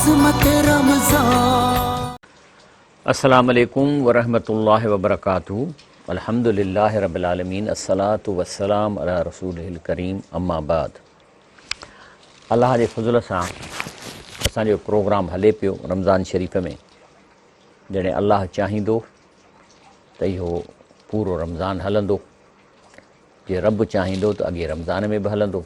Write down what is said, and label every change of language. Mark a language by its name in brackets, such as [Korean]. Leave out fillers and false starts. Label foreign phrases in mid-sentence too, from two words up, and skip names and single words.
[Arabic] السلام عليكم ورحمة الله وبركاته. الحمد لله رب العالمين، الصلاة والسلام على رسوله الكريم، أما بعد. [Sindhi] अल्लाह जे फज़ल सां असांजो प्रोग्राम हले पियो रमज़ान शरीफ़ में। जॾहिं अल्लाह चाहींदो त इहो पूरो रमज़ान हलंदो, जे रब चाहींदो त अॻे रमज़ान में बि हलंदो।